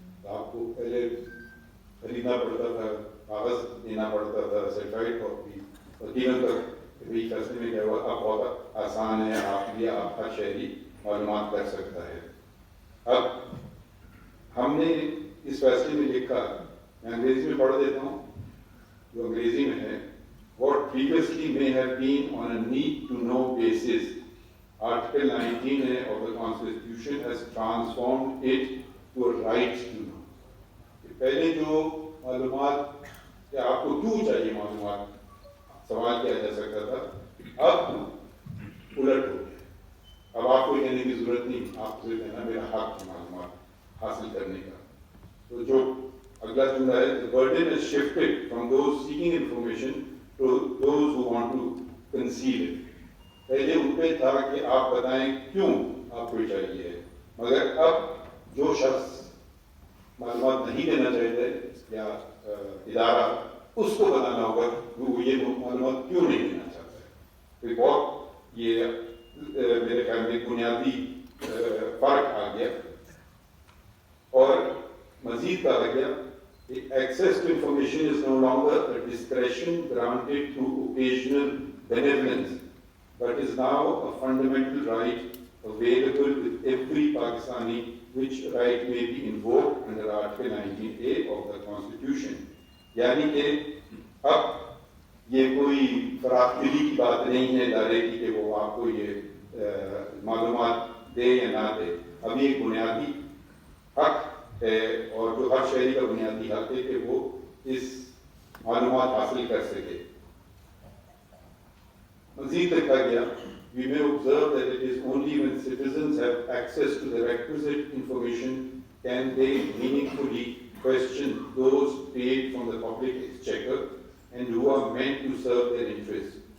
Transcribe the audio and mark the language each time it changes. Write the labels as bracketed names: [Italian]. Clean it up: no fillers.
[Urdu] تو آپ کو پہلے خریدنا پڑتا تھا، کاغذ دینا پڑتا تھا، سرٹیفائڈ کاپی، وکیلوں تک کہ فیصلے میں کیا ہوا. اب بہت آسان ہے آپ کے لیے، آپ ہر شہری معلومات کر سکتا ہے. اب ہم نے اس فیصلے میں لکھا، میں انگریزی میں پڑھ دیتا ہوں جو انگریزی میں ہے. [English] What previously may have been on a need to know basis, Article 19A of the Constitution has transformed it to a right to know. [Urdu] پہلے جو معلومات کہ آپ کو کیوں چاہیے معلومات سوال کیا جا سکتا تھا، اب الٹ ہو گیا. اب آپ کو کہنے کی ضرورت نہیں، آپ سے کہنا میرا حق ہے معلومات حاصل کرنے کا. تو جو اگلا جملہ ہے، [English] the burden is shifted from those seeking information to those who want to conceal it. [Urdu] پہلے ان پہ تھا کہ آپ بتائیں کیوں آپ کو چاہیے، مگر اب جو شخص معلومات نہیں دینا چاہتے یا ادارہ، اس کو بتانا ہوگا کہ وہ یہ معلومات کیوں نہیں دینا چاہتا ہے. تو بہت یہ میرے خیال میں بنیادی فرق آ گیا. اور مزید کہا گیا کہ [English] access to information is no longer a discretion granted through occasional benevolence, but is now a fundamental right available with every Pakistani, which right may be invoked under Article 19A of the Constitution. [Urdu] یعنی کہ اب یہ کوئی فراخ دلی کی بات نہیں ہے ادارے کی کہ وہ آپ کو یہ معلومات دے یا نہ دے. اب یہ بنیادی حق ہے اور جو ہر شہری کا بنیادی حق ہے کہ وہ اس معلومات حاصل کر سکے. مزید لکھا گیا [English] we may observe that it is only when citizens have access to the requisite information can they meaningfully question those paid from the public exchequer and who are meant to serve their interests.